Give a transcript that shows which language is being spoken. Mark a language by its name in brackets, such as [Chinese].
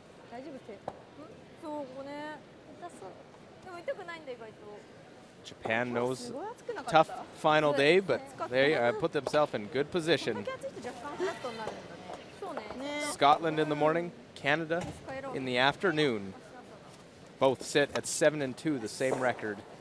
[Japanese] 大丈夫ってそうこね痛そうでも痛くないんだ意外と [English] Japan knows [Japanese] すごい熱くなかった [English] tough final day, but they put themselves in good position. [Japanese] こんだけ熱いと若干フラットになるんだねそうね [English] Scotland in the morning, Canada in the afternoon. Both sit at 7-2, the same record.